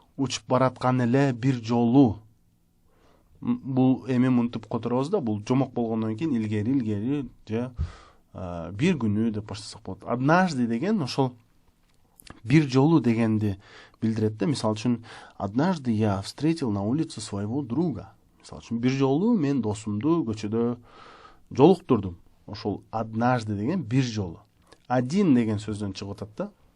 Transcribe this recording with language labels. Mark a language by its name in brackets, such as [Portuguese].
[Kyrgyz] Учуп бараткан эле бир жолу. Бул эми мынтип которобуз да, бул жомок болгондон кийин илгери же бир күнү деп баштасак болот. Однажды деген ошол бир жолу дегенди билдирет да. [Russian] Мисалы үчүн, однажды я встретил на улице своего друга. [Kyrgyz] Мисалы үчүн, бир жолу мен досумду көчөдө жолуктурдум. Ошол однажды деген бир жолу. Один деген сөздөн чыгып атат да.